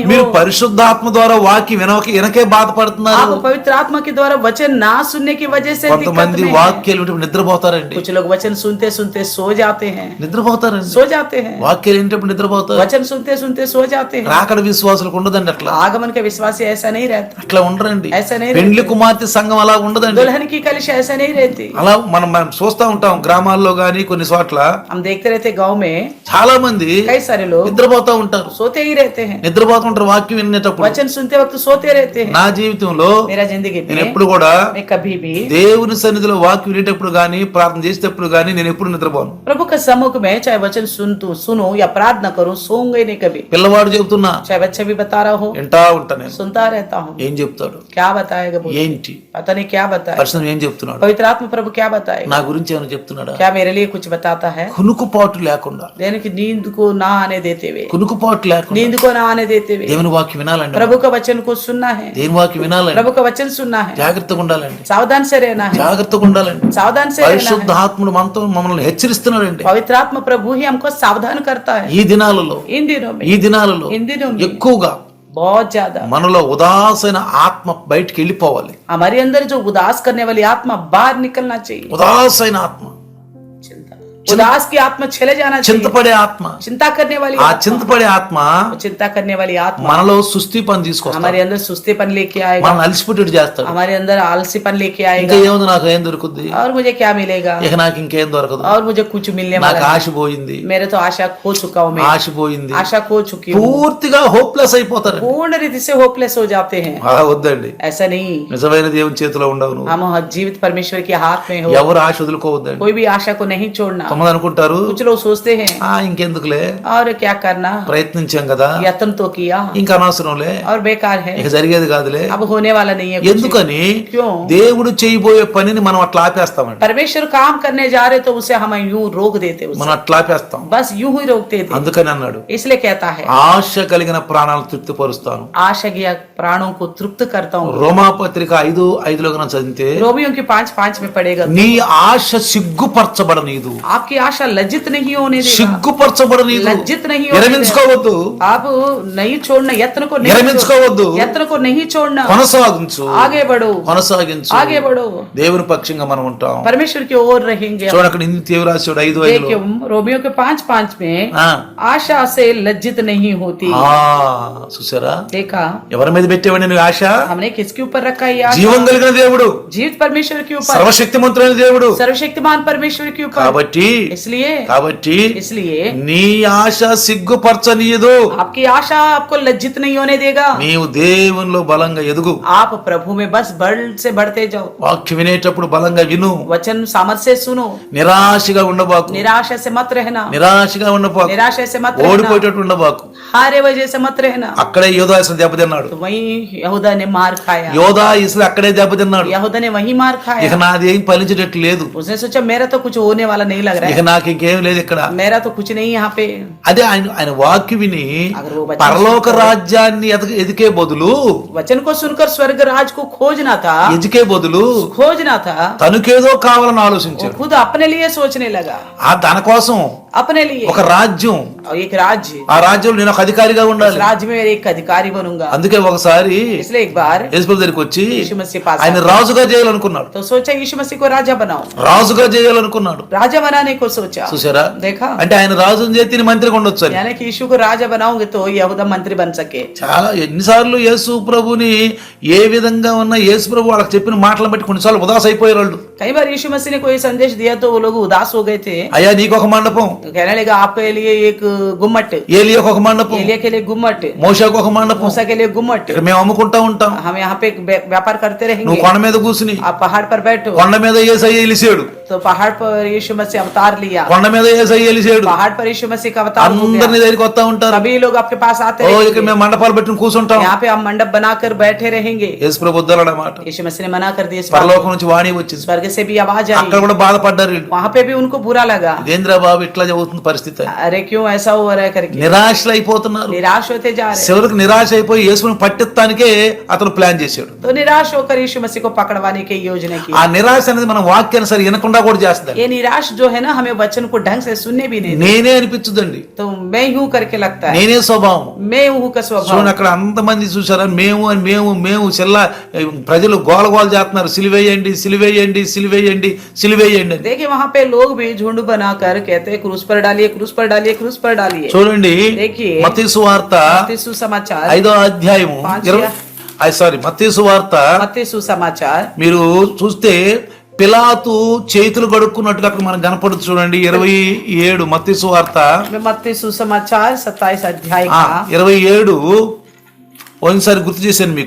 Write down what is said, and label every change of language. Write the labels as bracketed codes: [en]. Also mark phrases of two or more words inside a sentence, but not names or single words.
[te] మీరు [hi] हो, [te] పరిశుద్ధాత్మ ద్వారా వాక్యం వినకే బాధపడుతున్నారు. [hi] आप पवित्र आत्मा के द्वारा वचन ना सुनने की वजह से दिक्कत [te] కొంతమంది [hi] में हैं। [te] వాక్యాలు వింటే నిద్రపోతారండి, [hi] कुछ लोग वचन सुनते सुनते सो जाते हैं, [te] నిద్రపోతారండి, [hi] सो जाते हैं, [te] వాక్యాలు వింటప్పుడు నిద్రపోతారు. [hi] वचन सुनते सुनते सो जाते हैं। [te] రాకడ విశ్వాసులకు ఉండదండి అట్లా, [hi] आगमन के विश्वासी ऐसा नहीं रहता, [te] అట్లా ఉండరండి. [hi] ऐसा नहीं [te] పెండ్లి [hi] रहते, [te] కుమార్తె సంఘం అలా ఉండదండి. [hi] दुल्हन की कलिशा ऐसा नहीं रहती। [te] అలా మనం చూస్తా ఉంటాం గ్రామాల్లో గాని కొన్ని చోట్ల [hi] हम देखते रहते गांव में [te] చాలా మంది [hi] कई सारे लोग [te] నిద్రపోతా ఉంటారు, [hi] सोते ही रहते हैं, [te] నిద్రపోతుంటారు వాక్యం వినేటప్పుడు. [hi] वचन सुनते वक्त सोते रहते हैं। [te] నా జీవితంలో [hi] मेरा जिंदगी [te] నేను [hi] में [te] ఎప్పుడు కూడా [hi] मैं कभी भी [te] దేవుని సన్నిధిలో వాక్యం వినేటప్పుడు గాని ప్రార్థన చేసేటప్పుడు గాని నేను ఎప్పుడు నిద్రపోను. [hi] प्रभु के सम्मुख में चाहे वचन सुनो या प्रार्थना करूं, सोऊंगा ही नहीं कभी। [te] పిల్లవాడు చెబుతున్నా [hi] चाहे बच्चा भी बता रहा हो, [te] వింటా ఉంటా నేను, [hi] सुनता रहता हूँ। [te] ఏం చెప్తాడు, [hi] क्या बताएगा बोल, [te] ఏంటి [hi] पता नहीं क्या बताए। [te] పరిశుద్ధం ఏం చెప్తున్నాడు, [hi] पवित्र आत्मा प्रभु क्या बताएगा, [te] నా గురించి ఏమైనా చెప్తున్నాడా, [hi] क्या मेरे लिए कुछ बताता है। [te] కునుకుపాటు లేకుండా, [hi] यानी कि नींद को ना आने देते हुए, [te] కునుకుపాటు లేకుండా [hi] नींद को ना आने देते हुए [te] దేవుని వాక్యం వినాలండి, [hi] प्रभु का वचन को सुनना है, [te] దేవుని వాక్యం వినాలండి, [hi] प्रभु का वचन सुनना है, [te] జాగ్రత్తగా ఉండాలండి, [hi] सावधान से रहना है, [te] జాగ్రత్తగా ఉండాలండి. [hi] सावधान से रहना [te] పరిశుద్ధ [hi] है। [te] ఆత్ముడు మనతో మమ్మల్ని హెచ్చరిస్తున్నాడండి. [hi] पवित्र आत्मा प्रभु ही हमको सावधान करता है। [te] ఈ దినాలలో [hi] इन दिनों में, [te] ఈ దినాలలో [hi] इन दिनों में [te] ఎక్కువగా [hi] बहुत ज्यादा [te] మనలో ఉదాసైన ఆత్మ బయటికి వెళ్ళిపోవాలి. [hi] हमारे अंदर जो उदास करने वाली आत्मा बाहर निकलना चाहिए। [te] ఉదాసైన ఆత్మ, [hi] चिंता, उदास की आत्मा चले जाना चाहिए। [te] చింతపడే ఆత్మ, [hi] चिंता करने वाली [te] ఆ [hi] आत्मा, [te] చింతపడే ఆత్మ [hi] वो चिंता करने वाली आत्मा [te] మనలో సుస్థి పని తీసుకొస్తాడు, [hi] हमारे अंदर सुस्तीपन लेके आएगा, [te] మనల్ని అలసిపెట్టేట్టు చేస్తాడు. [hi] हमारे अंदर आलसीपन लेके [te] ఇంకా [hi] आएगा। [te] ఏముంది, నాకు ఏం దొరుకుద్ది, [hi] और मुझे क्या मिलेगा, [te] ఇక నాకు ఇంకేం దొరకదు, [hi] और मुझे कुछ मिलने [te] నాకు [hi] वाला [te] ఆశ [hi] नहीं। [te] పోయింది, [hi] मेरे तो आशा खो चुका हूँ, मैं [te] ఆశ పోయింది, [hi] आशा खो चुकी हूँ। [te] పూర్తిగా హోప్లెస్ అయిపోతారు. [hi] पूर्ण रीति से होपलेस हो जाते हैं। [te] అలా వద్దండి, [hi] ऐसा नहीं, [te] నిజమైన దేవుని చేతిలో ఉండవు నువ్వు. [hi] हम जीवित परमेश्वर के हाथ में हो। [te] ఎవరు ఆశ వదులుకోవద్దండి. [hi] कोई भी आशा को नहीं छोड़ना। [te] కొంతమంది అనుకుంటారు [hi] कुछ लोग सोचते हैं [te] ఇంకెందుకులే, [hi] और क्या करना, [te] ప్రయత్నించాం కదా, [hi] यत्न तो किया [te] ఇంకా అనవసరంలే, [hi] और बेकार है, [te] ఇక జరిగేది కాదులే. [hi] अब होने वाला नहीं है कुछ। [te] ఎందుకని [hi] क्यों? [te] దేవుడు చేయబోయే పనిని మనం అట్లా ఆపేస్తామండి. [hi] परमेश्वर काम करने जा रहे तो उसे हम यूं रोक देते उसे, [te] మనం అట్లా ఆపేస్తాం. [hi] बस यूं ही रोकते थे। [te] అందుకని అన్నాడు, [hi] इसलिए कहता है [te] ఆశ కలిగిన ప్రాణాలను తృప్తిపరుస్తాను. [hi] आशा की प्राणों को तृप्त करता हूँ। [te] రోమాపత్రిక 5:5 కన్నా చదివితే, [hi] रोमियों की 5:5 में पड़ेगा, [te] నీ ఆశ సిగ్గుపరచబడనీదు. [hi] आपकी आशा लज्जित नहीं होने देगा, [te] సిగ్గుపరచబడనీదు. [hi] लज्जित नहीं होने देगा। [te] విరమించుకోవద్దు, [hi] आप नहीं छोड़ना, यत्न को नहीं [te] విరమించుకోవద్దు, [hi] छोड़ना, यत्न को नहीं छोड़ना, [te] కొనసాగించు, [hi] आगे बढ़ो, [te] కొనసాగించు. [hi] आगे बढ़ो, [te] దేవుని పక్షంగా మనం ఉంటాం. [hi] परमेश्वर की ओर रहेंगे। [te] చూడండి అక్కడ ఇంత రాశాడు 5:5. [hi] देखिए रोमियो के 5:5 में आशा से लज्जित नहीं होती। [te] చూసారా, [hi] देखा [te] ఎవరి మీద పెట్టేవాడి నువ్వు ఆశ? [hi] हमने किसके ऊपर रखा है आशा? [te] జీవం కలిగిన దేవుడు, [hi] जीवित परमेश्वर के ऊपर, [te] సర్వశక్తిమంతుడైన దేవుడు. [hi] सर्वशक्तिमान परमेश्वर के ऊपर। [te] కాబట్టి [hi] इसलिए [te] నీ ఆశ సిగ్గుపరచనీయదు. [hi] आपकी आशा आपको लज्जित नहीं होने देगा। [te] నీవు దేవునిలో బలంగా ఎదుగు. [hi] आप प्रभु में बस बढ़ से बढ़ते जाओ। [te] వాక్యం వినేటప్పుడు బలంగా విను. [hi] वचन सामर्थ्य से सुनो। [te] నిరాశగా ఉండబాకు, [hi] निराशा से मत रहना, [te] నిరాశగా ఉండబాకు, [hi] निराशा से मत रहना, [te] ఓడిపోయేటట్టు ఉండబాకు. [hi] हारे वजह से मत रहना। [te] అక్కడే యోధా ఇస్రాయేలు దెబ్బతిన్నాడు. [hi] तो वहीं यहूदा ने मार खाया, [te] యోధా ఇస్రాయేలు అక్కడే దెబ్బతిన్నాడు. [hi] यहूदा ने वहीं मार खाया। [te] ఇక నాది ఏం ఫలించేటట్టు లేదు, [hi] उसने सोचा मेरा तो कुछ होने वाला नहीं लग रहा [te] ఇక నాకు ఇంకేం లేదు ఇక్కడ. [hi] है, मेरा तो कुछ नहीं यहाँ पे। [te] అదే ఆయన వాక్యం విని [hi] अगर वो वचन [te] పరలోక రాజ్యాన్ని ఎదికే బదులు, [hi] वचन को सुनकर स्वर्ग राज को खोजना था, [te] ఎదికే బదులు [hi] खोजना था, [te] తనకేదో కావాలని [hi] वो [te] ఆలోచించాడు. [hi] खुद अपने लिए सोचने लगा, [te] దాని కోసం [hi] अपने लिए [te] ఒక రాజ్యం, [hi] और एक राज्य, [te] ఆ రాజ్యంలో నేను ఒక అధికారిగా [hi] इस [te] ఉండాలి. [hi] राज्य में एक अधिकारी बनूंगा। [te] అందుకే ఒకసారి [hi] इसलिए एक बार [te] యేసుప్రభు దగ్గరికి వచ్చి [hi] यीशु मसीह पास [te] ఆయన [hi] आया, [te] రాజుగా చేయాలనుకున్నాడు. [hi] तो सोचा यीशु मसीह को राजा बनाओ, [te] రాజుగా చేయాలనుకున్నాడు. [hi] राजा बनाने को सोचा। [te] చూసారా, [hi] देखा, [te] అంటే ఆయన రాజుని చేతి మంత్రిగా ఉండొచ్చు అని. [hi] यानी कि यीशु को राजा बनाओगे तो यहूदा मंत्री बन सके। [te] చాలా ఎన్నిసార్లు యేసు ప్రభుని ఏ విధంగా ఉన్న యేసు ప్రభు వాళ్ళకి చెప్పిన మాటలను బట్టి కొన్నిసార్లు ఉదాస అయిపోయారు వాళ్ళు. [hi] कई बार यीशु मसीह ने कोई संदेश दिया तो वो लोग उदास हो गए थे। [te] అయ్యా నీకు ఒక మండపం, [hi] तो कहने लगा आपके लिए एक गुम्मट, [te] ఏలియాకు ఒక మండపం, [hi] एलिया के लिए गुम्मट, [te] మోషేకు ఒక మండపం, [hi] मूसा के लिए गुम्मट, [te] ఇక్కడ మేము అమ్ముకుంటా ఉంటాం. [hi] हम यहाँ पे व्यापार करते [te] నువ్వు [hi] रहेंगे, [te] కొండ మీద కూర్చుని, [hi] आप पहाड़ पर बैठो। [te] కొండ మీద యేసయ్య ఎలిసాడు, [hi] तो पहाड़ पर यीशु मसीह अवतार लिया, [te] కొండ మీద యేసయ్య ఎలిసాడు. [hi] पहाड़ पर यीशु मसीह का अवतार हो गया। [te] అందరిని దగ్గరికి వస్తా ఉంటారు. [hi] सभी लोग आपके पास आते [te] ఓ [hi] रहेंगे, [te] ఇక్కడ మేము మండపాలు పెట్టుకుని కూర్చుంటాం. [hi] यहाँ पे हम मंडप बनाकर बैठे रहेंगे। [te] యేసు ప్రభు వద్దన్నాడు మాట. [hi] यीशु मसीह ने मना कर दिया इस बात [te] పరలోకం నుంచి వాణి వచ్చింది. [hi] को। स्वर्ग से भी आवाज आई, [te] అక్కడ కూడా బాధపడ్డారు వీళ్ళు. [hi] वहां पे भी उनको बुरा लगा, [te] ఇదేంద్రా బాబు ఇట్లా అవుతుంది పరిస్థితి. [hi] अरे क्यों ऐसा हो रहा है करके [te] నిరాశలు అయిపోతున్నారు. [hi] निराश होते जा रहे हैं। [te] చివరికి నిరాశ అయిపోయి యేసుని పట్టిస్తానికే అతను ప్లాన్ చేశాడు. [hi] तो निराश होकर यीशु मसीह को पकड़वाने की योजना की। [te] ఆ నిరాశ అనేది మనం వాక్యాన్ని సరి వినకుండా కూడా చేస్తుంది. [hi] ये निराश जो है ना, हमें वचन को ढंग से सुनने भी नहीं देती। [te] నేనే అనిపించుదండి, [hi] तो मैं यूं करके लगता है, [te] నేనే స్వభావం. [hi] मैं हूं का स्वभाव। [te] చూడండి అక్కడ అంతమంది చూసారా, మేము అని మేము చెల్లా ప్రజలు గోల గోల చేస్తున్నారు, సిలివేయండి సిలివేయండి సిలివేయండి సిలివేయండి అని. [hi] देखिए वहां पे लोग भी झुंड बनाकर कहते हैं क्रूस पर डालिए क्रूस पर डालिए क्रूस पर डालिए। [te] చూడండి [hi] देखिए [te] మత్తయి సువార్త [hi] मत्ती सुसमाचार [te] 5వ అధ్యాయము [hi] 5 [te] మత్తయి సువార్త [hi] मत्ती सुसमाचार [te] మీరు చూస్తే పిలాతు చేతులు కడుక్కున్నట్టుగా అక్కడ మనకు కనపడుతుంది. చూడండి 27 మత్తయి సువార్త [hi] मत्ती सुसमाचार 27 अध्याय का [te] 27 ఒకసారి గుర్తు చేశాను మీకు.